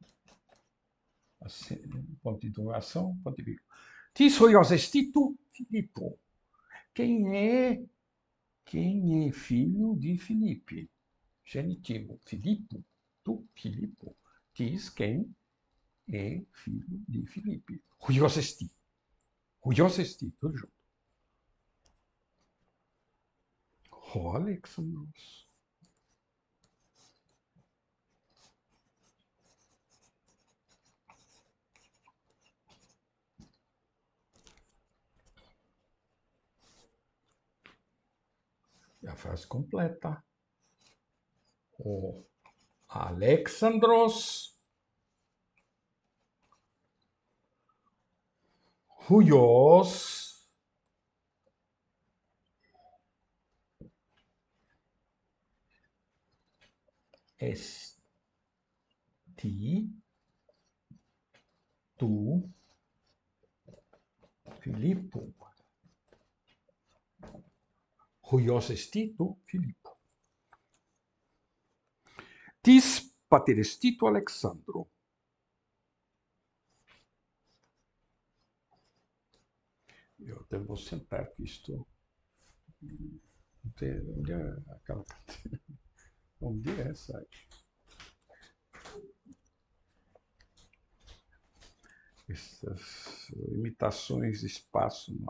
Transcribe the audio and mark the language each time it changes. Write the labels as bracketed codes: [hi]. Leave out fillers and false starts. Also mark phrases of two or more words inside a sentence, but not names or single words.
[pt] Ponto de interrogação, ponto de vírgula. [el] Τίς υἱός ἐστι τοῦ Φιλίππου. [pt] Quem é filho de Filipe? Genitivo. Filippo. [el] Τοῦ, Φιλίππου. [pt] Tis quem é filho de Filipe. [el] Υἱός ἐστι. Υἱός ἐστι, [pt] tudo junto. [el] Ὁ Ἀλέξανδρος. [pt] E a frase completa. [el] Ὁ Ἀλέξανδρος υἱός ἐστι τοῦ Φιλίππου. Υἱός ἐστι τοῦ Φιλίππου. Τίς πατήρ ἐστι τοῦ Ἀλεξάνδρου. [pt] Eu até vou sentar que isto. Onde é aquela. Onde é essa aí? Essas limitações de espaço, não é?